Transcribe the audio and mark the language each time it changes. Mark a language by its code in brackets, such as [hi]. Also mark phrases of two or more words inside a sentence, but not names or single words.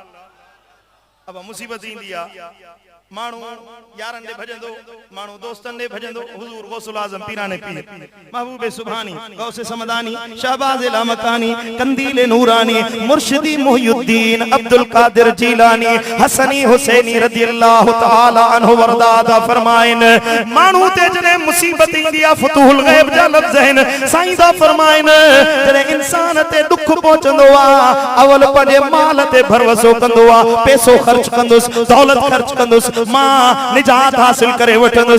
[sd] अब मुसीबत ईंदी आहे, माण्हू यारनि ॾे भॼंदो, माण्हू दोस्तनि ॾे भॼंदो, हुज़ूर गौसुल आज़म पीराने पीर, महबूबे सुभानी, गौसे समदानी, शहबाज़ लामकानी, कंदीले नूरानी, मुर्शिदी मुहियुद्दीन अब्दुल कादिर जीलानी, हसनी हुसैनी [ar] رضي الله تعالى عنه [sd] वरदा फरमाइन, माण्हू ते जॾहिं मुसीबत ईंदी आहे, फुतूहुल गैब जा लफ़्ज़ आहिनि, साईं दा फरमाइन जॾहिं इंसान ते दुख पहुचंदो आहे, अवल पंहिंजे माल ते भरवसो कंदो आहे, पैसो ख़र्च कंदुसि, दौलत ख़र्च कंदुसि, मां निजात हासिल करे वठंदुसि।